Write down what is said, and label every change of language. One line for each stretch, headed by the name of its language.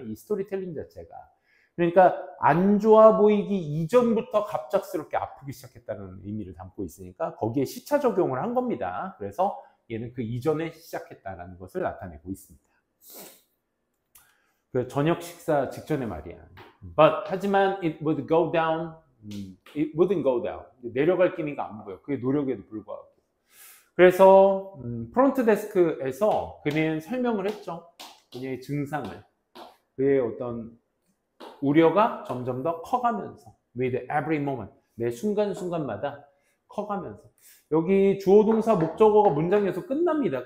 Korean: 이 스토리텔링 자체가. 그러니까 안 좋아 보이기 이전부터 갑작스럽게 아프기 시작했다는 의미를 담고 있으니까 거기에 시차 적용을 한 겁니다. 그래서 얘는 그 이전에 시작했다는 것을 나타내고 있습니다. 그 저녁 식사 직전의 말이야.
English: But
Korean: 하지만
English: it would go down. It wouldn't go down.
Korean: 내려갈 기미가 안 보여. 그게 노력에도 불구하고. 그래서 프론트 데스크에서 그는 설명을 했죠. 그녀의 증상을. 그의 어떤 우려가 점점 더 커가면서
English: with every moment.
Korean: 매 순간순간마다 커가면서. 여기 주어 동사 목적어가 문장에서 끝납니다.